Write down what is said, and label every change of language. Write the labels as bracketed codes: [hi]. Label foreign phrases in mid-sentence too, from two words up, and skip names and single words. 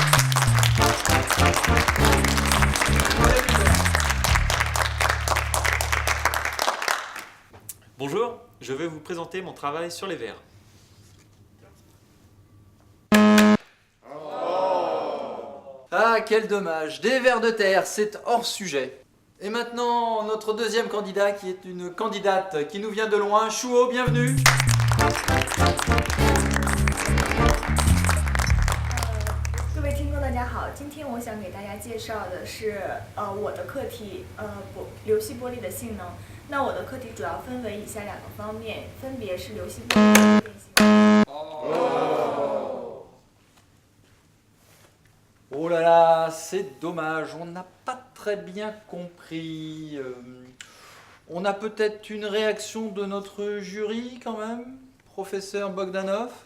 [fr] Bonjour, je vais vous présenter mon travail sur les vers. Ah, quel dommage. Des vers de terre, c'est hors sujet. Et maintenant, notre deuxième candidat qui est une candidate qui nous vient de loin. Chouo, bienvenue. [zh] 各位听众，大家好。今天我想给大家介绍的是我的课题流系玻璃的性能。那我的课题主要分为以下2个方面，分别是流系玻璃的变形。 [fr] Oh là là, c'est dommage, on n'a pas très bien compris. On a peut-être une réaction de notre jury quand même, professeur Bogdanov?